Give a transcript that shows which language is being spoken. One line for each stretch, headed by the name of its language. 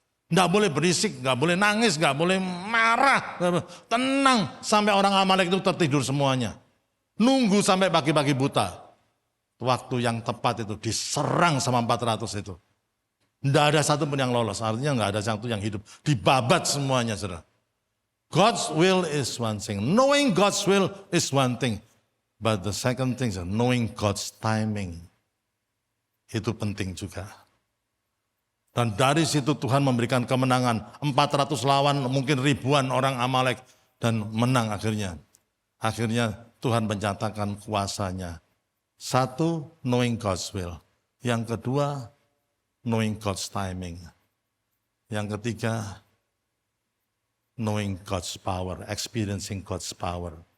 Indonesian: Nggak boleh berisik, nggak boleh nangis, nggak boleh marah. Tenang sampai orang Amalek itu tertidur semuanya. Nunggu sampai pagi-pagi buta. Waktu yang tepat itu diserang sama 400 itu. Nggak ada satu pun yang lolos, artinya nggak ada satu yang hidup. Dibabat semuanya, saudara.
English: God's will is one thing. Knowing God's will is one thing. But the second thing is knowing God's timing.
Indonesian: Itu penting juga. Dan dari situ Tuhan memberikan kemenangan. 400 lawan mungkin ribuan orang Amalek. Dan menang akhirnya. Akhirnya Tuhan menyatakan kuasanya. Satu,
English: knowing God's will.
Indonesian: Yang kedua,
English: knowing God's timing.
Indonesian: Yang ketiga,
English: knowing God's power, experiencing God's power.